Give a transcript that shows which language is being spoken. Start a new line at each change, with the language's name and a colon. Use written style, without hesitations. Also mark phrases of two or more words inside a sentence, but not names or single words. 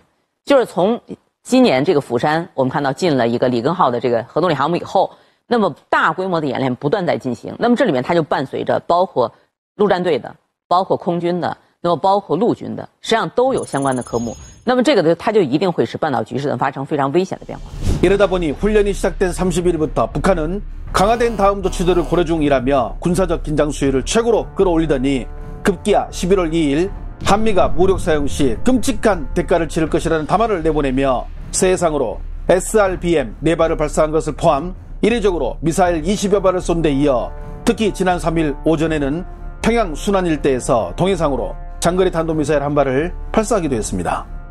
Chinese: 就是从今年这个釜山，我们看到进了一个里根号的这个核动力航母以后，那么大规模的演练不断在进行。那么这里面它就伴随着包括陆战队的、包括空军的，那么包括陆军的，实际上都有相关的科目。那么这个呢，它就一定会使半岛局势发生非常危险的变化。
Korean: 이러다 보니 훈련이 시작된 30일부터 북한은 강화된 다음 조치들을 고려 중이라며 군사적 긴장 수위를 최고로 끌어올리더니 급기야 11월 2일 한미가 무력 사용 시 끔찍한 대가를 치를 것이라는 담화를 내보내며 세상으로 SRBM 4발을 발사한 것을 포함 이례적으로 미사일 20여 발을 쏜 데 이어 특히 지난 3일 오전에는 평양 순안 일대에서 동해상으로 장거리 탄도미사일 한 발을 발사하기도 했습니다.